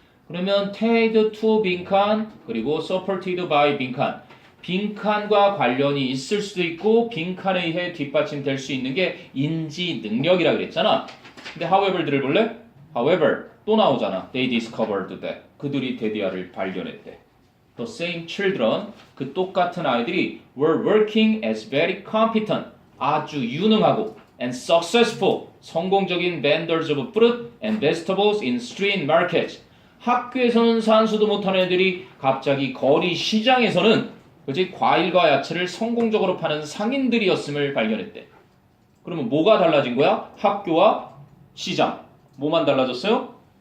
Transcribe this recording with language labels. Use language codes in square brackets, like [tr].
[ko] 그러면 [en] tied to [ko] 빈칸 그리고 [en] supported by [ko] 빈칸 빈칸과 관련이 있을 수도 있고 빈칸에 의해 뒷받침될 수 있는 게 인지 능력이라 그랬잖아. 근데 however 들어볼래? however 또 나오잖아. [en] They discovered that [ko] 그들이 데디아를 발견했대. [en] The same children, [ko] 그 똑같은 아이들이 [en] were working as very competent, [ko] 아주 유능하고 [en] and successful, [ko] 성공적인 [en] vendors of fruit and vegetables in street markets. [ko] 학교에서는 산수도 못하는 애들이 갑자기 거리 시장에서는 그치? 과일과 야채를 성공적으로 파는 상인들이었음을 발견했대. 그러면 뭐가 달라진 거야? 학교와 시장. 뭐만 달라졌어요?